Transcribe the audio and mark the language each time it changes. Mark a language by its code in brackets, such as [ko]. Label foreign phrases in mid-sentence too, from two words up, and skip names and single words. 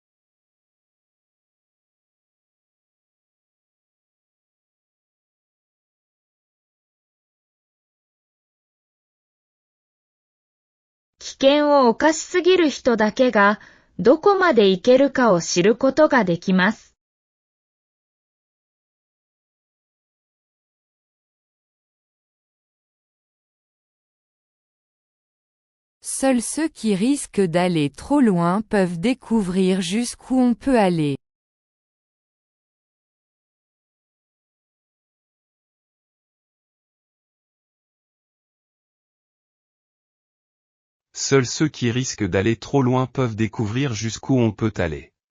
[ja] « 危険を冒しすぎる人だけが、どこまで行けるかを知ることができます。」 [fr] Seuls ceux qui risquent d'aller trop loin peuvent découvrir jusqu'où on peut aller. Seuls ceux qui risquent d'aller trop loin peuvent découvrir jusqu'où on peut aller.